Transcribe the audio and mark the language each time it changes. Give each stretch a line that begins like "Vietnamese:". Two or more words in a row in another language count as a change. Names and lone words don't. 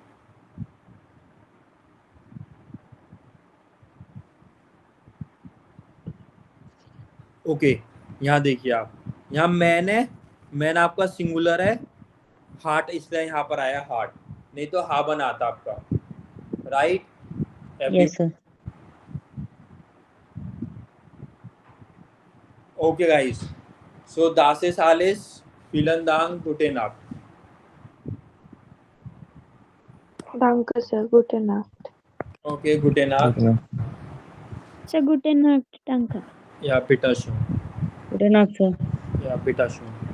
Hindi: ओके, यहाँ देखिए आप, यहाँ मैन आपका सिंगुलर है, हार्ट इसलिए यहाँ पर आया हार्ट, नहीं तो हाबन आता आपका, राइट?
English: yes sir. okay guys, so
German: das ist alles, vielen Dank, gute Nacht. Danke, sir. Gute Nacht. Okay, gute Nacht. Sir, gute Nacht. Danke. Ja, bitte schön. Gute Nacht sir. Ja, bitte schön.